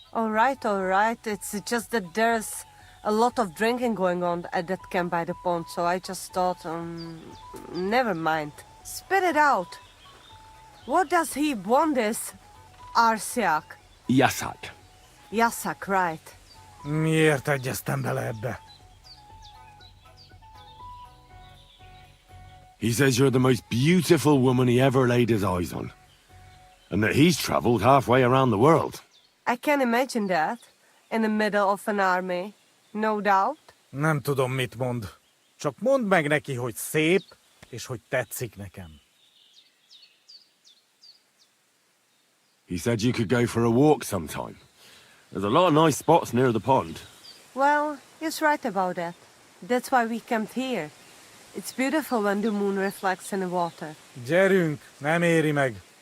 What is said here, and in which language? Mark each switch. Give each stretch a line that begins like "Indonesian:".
English: All right. It's just that there's a lot of drinking going on at that camp by the pond, so I just thought, never mind. Spit it out. What does he want this Arsiak? Yasak. Yasak, right.
Hungarian: Miért egyeztem bele ebbe?
English: He says you're the most beautiful woman he ever laid his eyes on. And that he's traveled halfway around the world. I can imagine that. In the middle of an army. No doubt.
Hungarian: Nem tudom, mit mond. Csak mondd meg neki, hogy szép, és hogy tetszik nekem.
English: He said you could go for a walk sometime. There's a lot of nice spots near the pond. Well, he's right about that. That's why we camped here. It's beautiful when the moon reflects in the water.
Hungarian: Gyerünk, nem éri meg.